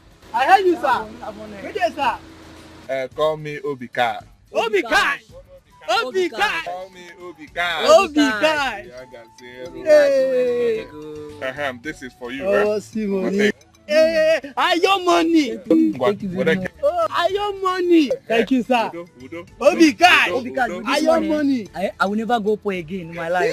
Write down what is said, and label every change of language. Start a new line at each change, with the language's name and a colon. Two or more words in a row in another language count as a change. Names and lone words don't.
English: I heard you, sir. Good day, sir. Call me Obika. Obika. Obika. Call me Obika. Obika. Hey. This is for you, Oh, right? Simone. Hey, are your money? Thank you. Oh, are your money? Thank you, sir. Obika. Are your money? I will never go poor again in my life.